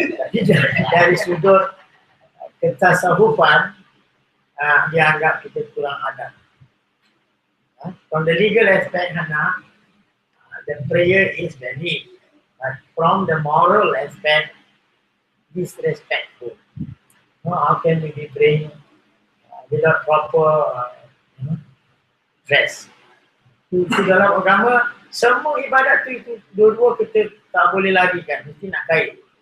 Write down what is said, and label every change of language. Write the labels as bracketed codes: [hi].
[ms] Jadi dari sudut ketasawufan dianggap kita kurang adab. [en] From the legal aspect, Hana, the prayer is valid, but from the moral aspect, disrespectful. How can we be praying without proper dress? [ms] Itu dalam agama, semua ibadat itu dua-dua kita tak boleh larikan, mesti nak kait.